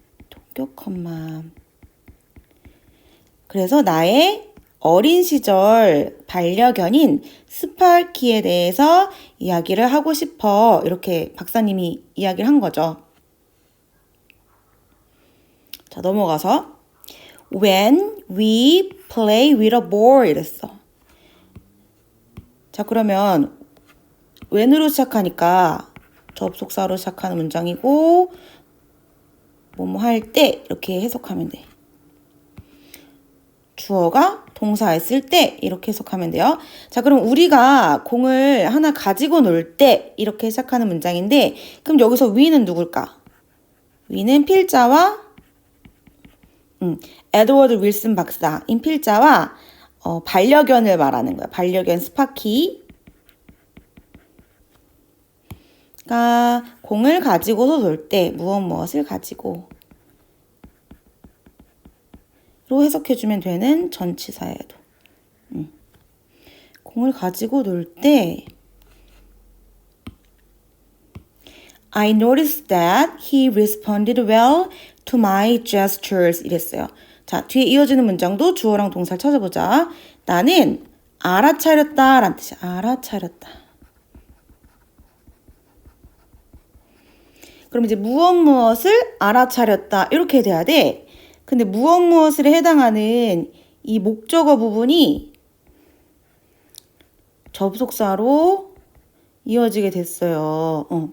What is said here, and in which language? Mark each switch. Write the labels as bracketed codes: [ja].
[ko] 동격 컴마. 그래서 나의 어린 시절 반려견인 스파키에 대해서 이야기를 하고 싶어. 이렇게 박사님이 이야기를 한 거죠. 자, 넘어가서 [en] When we play with a ball [ko] 이랬어. 자, 그러면 when으로 시작하니까 접속사로 시작하는 문장이고 뭐뭐 할 때 이렇게 해석하면 돼. 주어가 동사했을 때 이렇게 해석하면 돼요. 자, 그럼 우리가 공을 하나 가지고 놀 때 이렇게 시작하는 문장인데 그럼 여기서 we는 누굴까? we는 필자와 에드워드 윌슨 박사인 필자와 반려견을 말하는 거야. 반려견 스파키가 공을 가지고서 놀 때 무엇을 가지고 로 해석해주면 되는 전치사예요. 공을 가지고 놀 때 [en] I noticed that he responded well to my gestures [ko] 이랬어요. 자, 뒤에 이어지는 문장도 주어랑 동사를 찾아보자. 나는 알아차렸다 라는 뜻이야. 알아차렸다. 그럼 이제 무엇을 알아차렸다 이렇게 돼야 돼. 근데 무엇에 해당하는 이 목적어 부분이 접속사로 이어지게 됐어요.